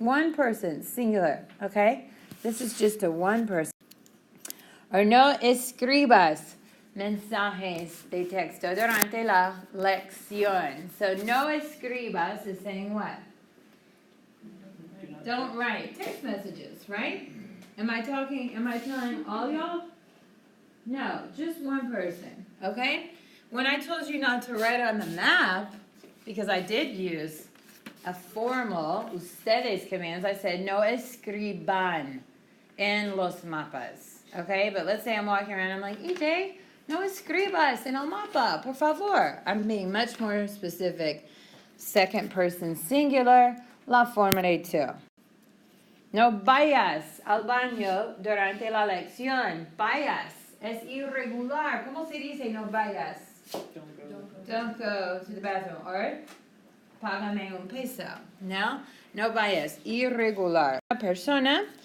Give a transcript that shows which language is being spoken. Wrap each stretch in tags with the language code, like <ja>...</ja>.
<en>One person, singular, okay? This is just a one person.</en> <es>Or no escribas mensajes de texto durante la lección.</es> <en>So</en> <es>no escribas</es> <en>is saying what? Don't write text messages, right? Am I telling all y'all? No, just one person, okay? When I told you not to write on the map, because I did use a formal ustedes commands, I said</en> <es>no escriban en los mapas,</es> <en>okay? But let's say I'm walking around, I'm like, EJ,</en> <es>no escribas en el mapa, por favor.</es> <en>I'm being much more specific. Second person singular,</en> <es>la forma de tú. No vayas al baño durante la lección. Vayas es irregular. ¿Cómo se dice no vayas?</es> <en>Don't go to the bathroom. Or</en> <es>págame un peso. No vayas. Irregular. Una persona.</es>